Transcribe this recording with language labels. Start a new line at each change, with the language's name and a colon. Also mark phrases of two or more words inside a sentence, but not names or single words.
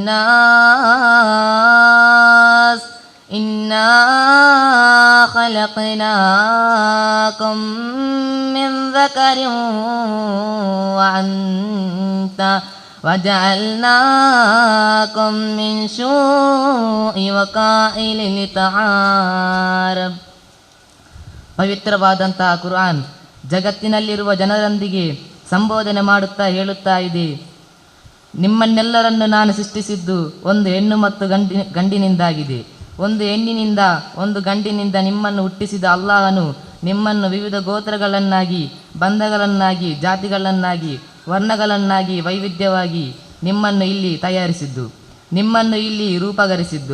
Arabic: الناس إنا خلقناكم من ذكر وأنثى وجعلناكم من شوء وقائل لتعارف.
Kannada: ಪವಿತ್ರವಾದಂತಹ ಕುರ್ಆನ್ ಜಗತ್ತಿನಲ್ಲಿರುವ ಜನರೊಂದಿಗೆ ಸಂಬೋಧನೆ ಮಾಡುತ್ತಾ ಹೇಳುತ್ತಾ ಇದೆ, ನಿಮ್ಮನ್ನೆಲ್ಲರನ್ನು ನಾನು ಸೃಷ್ಟಿಸಿದ್ದು ಒಂದು ಹೆಣ್ಣು ಮತ್ತು ಗಂಡಿನಿಂದಾಗಿದೆ. ಒಂದು ಹೆಣ್ಣಿನಿಂದ ಒಂದು ಗಂಡಿನಿಂದ ನಿಮ್ಮನ್ನು ಹುಟ್ಟಿಸಿದ ಅಲ್ಲಾಹನು ನಿಮ್ಮನ್ನು ವಿವಿಧ ಗೋತ್ರಗಳನ್ನಾಗಿ, ಬಂಧಗಳನ್ನಾಗಿ, ಜಾತಿಗಳನ್ನಾಗಿ, ವರ್ಣಗಳನ್ನಾಗಿ ವೈವಿಧ್ಯವಾಗಿ ನಿಮ್ಮನ್ನು ಇಲ್ಲಿ ತಯಾರಿಸಿದ್ದು, ನಿಮ್ಮನ್ನು ಇಲ್ಲಿ ರೂಪಗರಿಸಿದ್ದು.